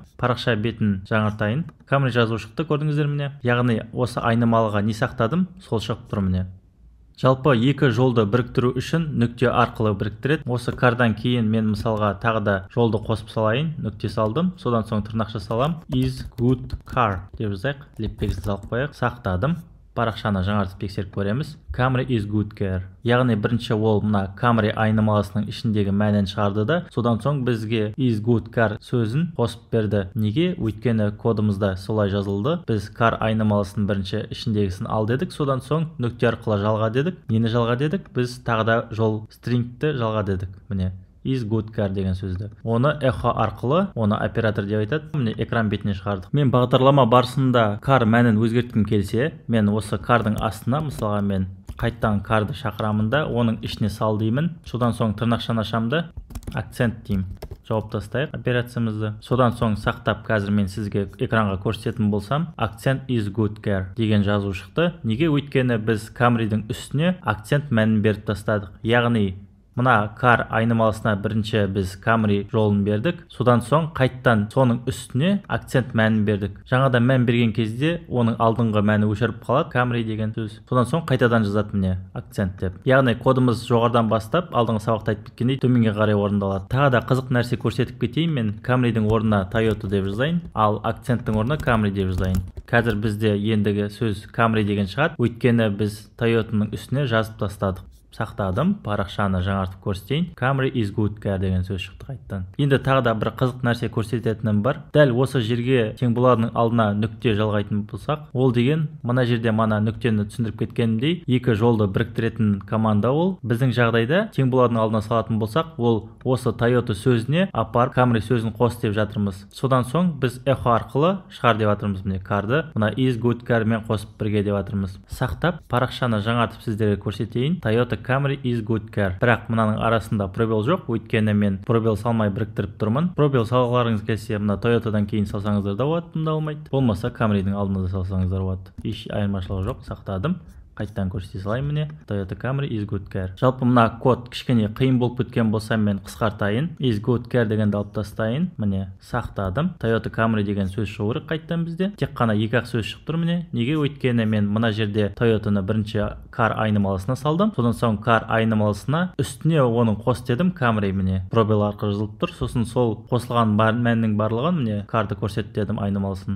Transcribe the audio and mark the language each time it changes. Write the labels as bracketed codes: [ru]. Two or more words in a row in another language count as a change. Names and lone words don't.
[kk] Парақша бетін жаңартайын. Camry жазуы шықты, көрдіңіздер міне. Яғни осы айнымалыға не сақтадым, сол шығып тұр міне. Жалпы екі жолды біріктіру үшін нүкте арқылы біріктіреді. Осы кардан кейін мен мысалға тағы да жолды қосып салайын. Нүкте салдым. Содан соң тырнақша салам. [en] Is good car [kk] деп жазайық. Леппегізді салып қояйық. Сақтадым. Парақшаны жаңартып тексеріп көреміз. [en] Camry is good car. [kk] Яғни бірінші ол мына Camry айнымалысының ішіндегі мәнін шығарды да, содан соң бізге [en] is good car [kk] сөзін қосып берді. Неге? Өйткені кодымызда солай жазылды. Біз car айнымалысының бірінші ішіндегісін ал дедік, содан соң нүкте арқылы жалға дедік. Нені жалға дедік? Біз тағы да жол stringті жалға дедік. Міне. [en] Is good car [kk] деген сөзді. Оны эхо арқылы, оны оператор деп айтады. Міне экран бетіне шығардық. Мен бағдарлама барысында car мәнін өзгерткім келсе, мен осы cardың астына, мысалға мен қайттан cardды шақырамын да, оның ішіне сал деймін. Содан соң тырнақшаны ашамды, акцент деймін. Жауап тастайық операциямызды. Содан соң сақтап, қазір мен сізге экранға көрсететін болсам, акцент [en] is good car [kk] деген жазу шықты. Неге? Өйткені біз Camry'дің үстіне акцент мәнін беріп тастадық. Яғни мына car айнымалысына бірінші біз Camry жолын бердік. Содан соң қайттан соның үстіне акцент мәнін бердік. Жаңада мән берген кезде оның алдыңғы мәні өшіріп қалады, Camry деген сөз. Содан соң қайтадан жазады міне акцент деп. Яғни кодымыз жоғарыдан бастап, алдыңғы сабақта айтып кеткендей төменге қарай орындалады. Тағы да қызық нәрсе көрсетіп кетейін. Мен Camry'дің орнына Toyota деп жазайын, ал акценттің орнына Camry деп жазайын. Қазір бізде ендігі сөз Camry деген шығады. Өйткені біз Toyotаның үстіне жазып тастадық. Сақтадым, парақшаны жаңартып көрсетейін. Camry [en] is good car [kk] деген сөз шықты қайттан. Енді тағы да бір қызық нәрсе көрсететінім бар. Дәл осы жерге тең bo'laдың алдына нүкте жалғайтын болсақ, ол деген мына жерде мана нүктені түсіндіріп кеткенімдей, екі жолды біріктіретін команда ол. Біздің жағдайда тең bo'laдың алдына салатын болсақ, ол осы Toyota сөзіне апарып Camry сөзін қос деп жатырмыз. Содан соң біз эхо арқылы шығар деп жатырмыз міне карды. Мына [en] is good car [kk] мен қосып бірге деп жатырмыз. Сақтап, парақшаны жаңартып сіздерге көрсетейін. [en] Toyota Camry is good car. [kk] Бірақ мынаның арасында пробел жоқ, өйткені мен пробел салмай біріктіріп тұрмын. Пробел салғыларыңыз келсе, мына Toyota'дан кейін салсаңыздар да болады, мұнда болмайды. Болмаса Camry'дің алдында да салсаңыздар болады. Еш айырмашылығы жоқ, сақтадым. Қайттан көрсете салайын міне. [en] Toyota Camry is good car. [kk] Жалпы мына код кішкене қиын болып кеткен болса мен қысқартайын. [en] Is good car [kk] дегенді алып тастайын. Міне сақтадым. Toyota Camry деген сөз шығу керек қайттан бізде. Тек қана екі-ақ сөз шығып тұр міне. Неге? Өйткені мен мына жерде Toyota'ны бірінші car айнымалысына салдым. Содан соң car айнымалысына үстіне оның қос дедім. Camry міне пробел арқылы жазылып тұр. Сосын сол қосылған мәннің барлығын міне карды көрсет дедім айнымалысын.